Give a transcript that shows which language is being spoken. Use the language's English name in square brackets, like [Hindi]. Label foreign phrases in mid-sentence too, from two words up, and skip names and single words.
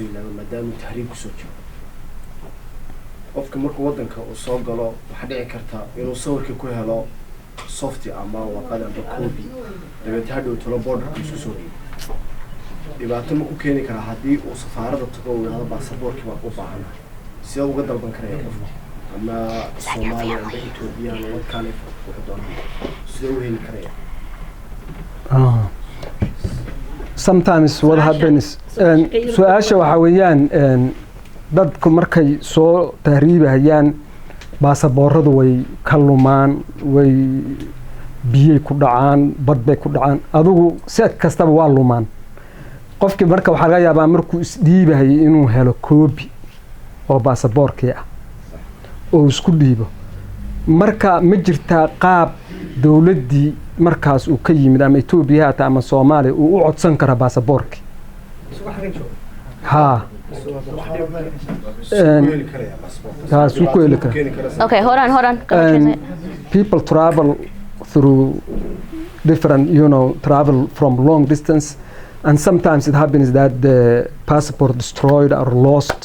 [Somali] yilaado maadaama tahriib kusoo jiro qofka markuu waddanka uu soo galo waxaa dhici karta inuu sawirka ku helo softy ama warqad ama copy dabeetna hadhow talo borderka isku soo dhiibo dhibaato ma ku keeni karaa haddii uu safaaradda tago uu yidhahdo baasaboorkii baan u baahanahay sidee uga dalban karaya qofka ama Soomaaliya ama Ethiopia ama [English] what kind of [Somali] wuxuu doonaa sidee u heli karaya [English] sometimes what happens [Somali] su-aasha waxaa weeyaan dadku markay soo tahriibahayaan baasaboorradu way ka lumaan way biyay ku dhacaan bad bay ku dhacaan adigu si kastaba waa lumaan qofkii marka waxaa laga yaabaa markuu isdhiibahayay inuu helo koobi oo baasaboorkii ah oo isku dhiibo marka ma jirtaa qaab dawladdii markaas uu ka yimid ama Ethiopia hata ama Soomaaliya uu u codsan kara baasaboorkii haa [English] Okay, hold on. People travel through different, travel from long distance, and sometimes it happens that the passport destroyed or lost.